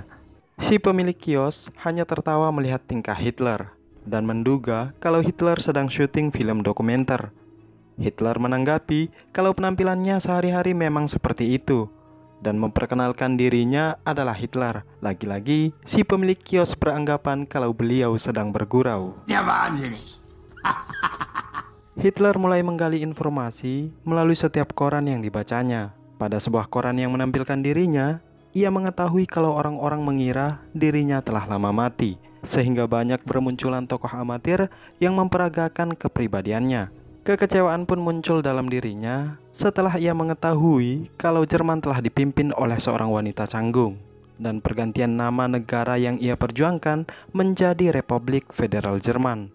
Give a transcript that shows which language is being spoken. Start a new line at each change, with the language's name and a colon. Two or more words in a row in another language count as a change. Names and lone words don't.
Indonesian: Si pemilik kios hanya tertawa melihat tingkah Hitler dan menduga kalau Hitler sedang syuting film dokumenter. Hitler menanggapi kalau penampilannya sehari-hari memang seperti itu dan memperkenalkan dirinya adalah Hitler. Lagi-lagi, si pemilik kios beranggapan kalau beliau sedang bergurau.
German: Der wahnsinnig.
Indonesian: Hitler mulai menggali informasi melalui setiap koran yang dibacanya. Pada sebuah koran yang menampilkan dirinya, ia mengetahui kalau orang-orang mengira dirinya telah lama mati, sehingga banyak bermunculan tokoh amatir yang memperagakan kepribadiannya. Kekecewaan pun muncul dalam dirinya setelah ia mengetahui kalau Jerman telah dipimpin oleh seorang wanita canggung, dan pergantian nama negara yang ia perjuangkan menjadi Republik Federal Jerman.